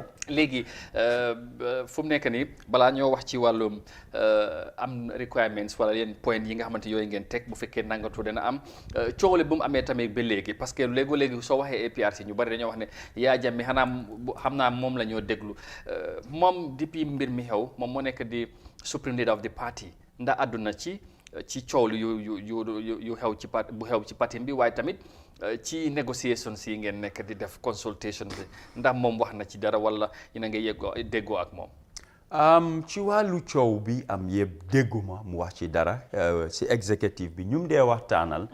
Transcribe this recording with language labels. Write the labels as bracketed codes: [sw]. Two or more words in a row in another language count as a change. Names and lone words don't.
[wo] léegi fu mu nekk nii balaa ñoo wax ci wàllum am requirements wala yenn point yi nga xamante yooyu ngeen teg bu fekkee nangatu dana am coole bu mu amee tamit ba léegi parce que léegi soo waxee APRC ñu bari dañoo wax ne Yaya Jammeh xanaa xam naa moom la ñoo déglu moom depuis mbir mi xew moom moo nekk di [en] supreme leader of the party [wo] ndax àdduna ci coow yu xew ci parti bu xew ci parti bi waaye tamit ci négociation si ngeen nekk di def consultation bi ndax moom wax na ci dara wala yéen a ngi déggoo ak moom. ci wàllu coow bi am yëpp dégguma mu wax ci dara si exécutif bi ñu dee waxtaanal.